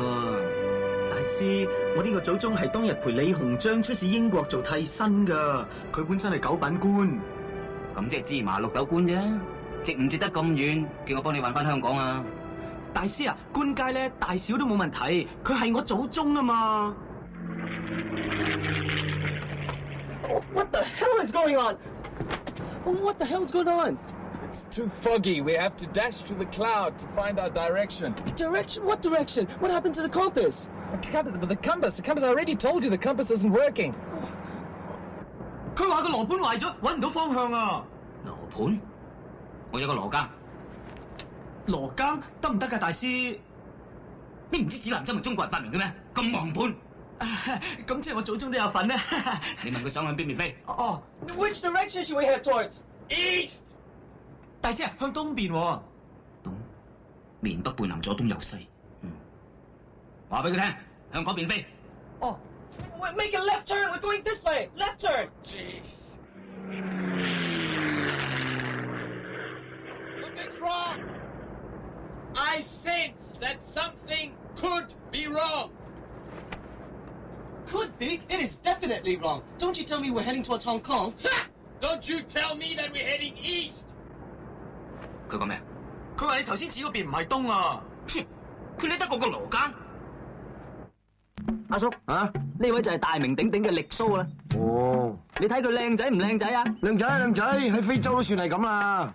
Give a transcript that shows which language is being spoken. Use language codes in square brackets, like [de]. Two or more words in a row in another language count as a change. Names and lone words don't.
[yue] 大師，我呢個祖宗係當日陪李鴻章出使英國做替身㗎，佢本身係九品官。咁即係芝麻綠豆官啫，值唔值得咁遠？叫我幫你揾翻香港啊！大師啊，官階咧大小都冇問題，佢係我祖宗啊嘛。 [en] What the hell is going on? What the hell is going on? It's too foggy. We have to dash to the cloud to find our direction. Direction? What direction? What happened to the compass? The compass. I already told you the compass isn't working. [yue] 佢話個羅盤壞咗，揾唔到方向啊！羅盤？我有個羅庚。羅庚得唔得㗎，大師？你唔知指南針係中國人發明嘅咩？咁忘盤！咁即係我祖宗都有份咧。你問佢想向邊邊飛？ [en] 哦 ，Which direction should we head towards? East. [yue] 大師啊，向東邊喎。東面北背南左東右西。話俾佢聽，向嗰邊飛。 [en] 哦 ，Make a left turn. We're going this way. Left turn. Jeez. Something's wrong. I sense that something could be wrong. Could be. It is definitely wrong. Don't you tell me we're heading towards Hong Kong. Ha! Don't you tell me that we're heading east. [yue] 佢講咩？佢話你頭先指嗰邊唔係東啊。佢理得過個羅庚？阿叔啊，呢位就係大名鼎鼎嘅力蘇啦。哦，你睇佢靚仔唔靚仔啊？靚仔靚仔，喺非洲都算係咁啦。